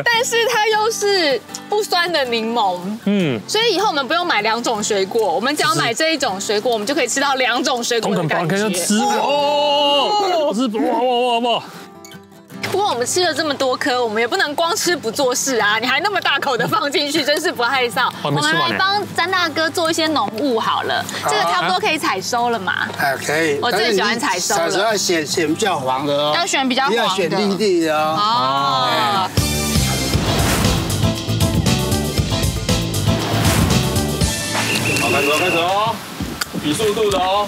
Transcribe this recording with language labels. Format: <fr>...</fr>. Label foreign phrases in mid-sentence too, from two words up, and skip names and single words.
<zh>但是它又是不酸的檸檬，所以以後我們不用買2種水果，我們只要買這一種水果，我們就可以吃到2種水果的感覺。吃哦，是哇！不过我們吃了這麼多顆，我們也不能光吃不做事啊！你還那麼大口的放進去，真是不害臊。我們來幫詹大哥做一些農務好了，這個差不多可以採收了嘛？可以。我最喜歡採收了。採收要選比較黃的哦，要選比較黃的，要選綠地的哦。哦。好，開始哦，比速度的哦。</zh>